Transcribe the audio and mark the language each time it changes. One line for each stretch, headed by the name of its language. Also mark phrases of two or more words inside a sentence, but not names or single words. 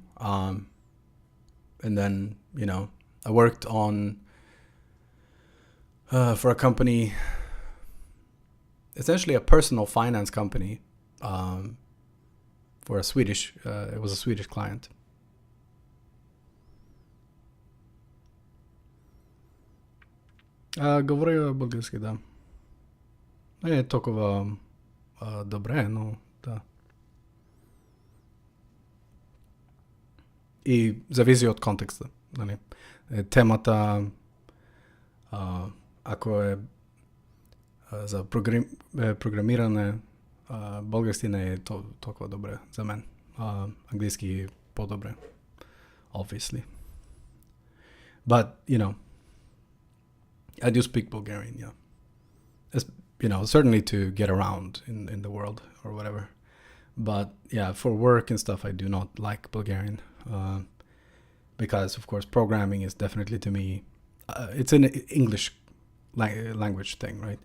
English: And then, you know, I worked on, for a company, essentially a personal finance company, for it was a Swedish client.
Bulgarian: Говоря български, да. Не е толкова добре, но да. И зависи от контекста. Нали? Темата, ако е за програмиране, български не е толкова добре за мен. Английски е по-добре, obviously.
English: But, you know, I do speak Bulgarian, yeah. You know, certainly to get around in the world or whatever. But yeah, for work and stuff, I do not like Bulgarian. Because, of course, programming is definitely, to me, it's an English language thing, right?